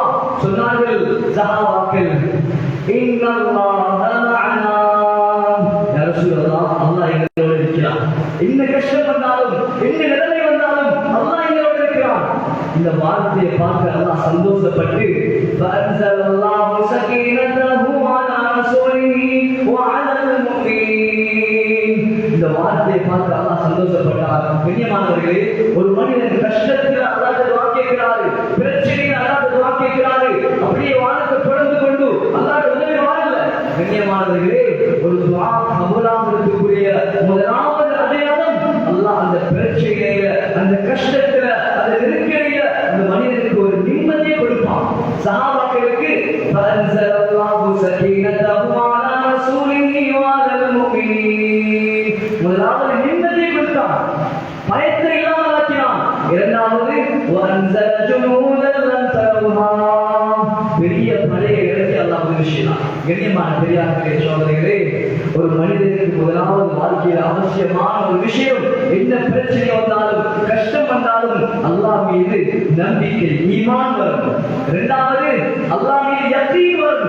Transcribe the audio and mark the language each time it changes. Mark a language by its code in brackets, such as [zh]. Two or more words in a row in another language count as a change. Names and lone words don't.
[ta] சொன்னார்கள் சஹாபாக்கள், [ar] إن الله معنا يا رسول الله, [ta] அல்லாஹ் எங்களோடு இருக்கிறான். என்ன கஷ்டம் வந்தாலும், என்ன நிலைமை வந்தாலும் அல்லாஹ் எங்களோடு இருக்கிறான். இந்த வார்த்தையை பார்த்து அல்லாஹ் சந்தோஷப்பட்டு [ar] فأنزلَاللَّهُ سَكِينَتَهُ عَلَى رَسُولِهِ وَعَلَى الْمُؤْمِنِينَ, [ta] இந்த வார்த்தையை பார்த்து அல்லாஹ் சந்தோஷப்பட்டார். கண்ணியமானவர்களே, ஒரு மனிதன் கஷ்டத்தில் அல்லாஹ் துஆ கேட்கிறாரு, பிரச்சனையில் அல்லாஹ் துஆ கேட்கிறாரு, அப்படியே வானத்தை பொழந்து கொண்டு அல்லாஹ் உதவி வாழல. கண்ணியமானவர்களே, ஒரு துஆ கபூலாகிறதுக்குரிய முதலாவது அடையாளம் அல்லாஹ் அந்த பிரச்சனையில, அந்த கஷ்டத்துல, அந்த நெருக்கடியில அந்த மனிதனுக்கு ஒரு நிம்மதியை கொடுப்பான். [ar] சஹாபாக்களுக்கு فأنزلَاللَّهُ سَكِينَتَهُ عَلَى رَسُولِهِ وَعَلَى الْمُؤْمِنِينَ, [ta] முதலாவது நிம்மதியை கொடுத்தான், பயத்தை இல்லாமல் ஆக்கினான். [ar] இரண்டாவது وَأَنزَلَ جُنُودًا لَمْ تَرَوْهَا, [ta] பெரிய படையை இறக்கி அல்லாஹ் உதவி செய்தான். கண்ணியமான பெரியார்களே சகோதரர்களே, ஒரு மனிதனுக்கு முதலாவது வாழ்க்கையில் அவசியமான ஒரு விஷயம், என்ன பிரச்சனை வந்தாலும் கஷ்டம் வந்தாலும் அல்லாஹ் மீது நம்பிக்கை, ஈமான் வரும். இரண்டாவது அல்லாஹ் மீது யகீன் வரும்.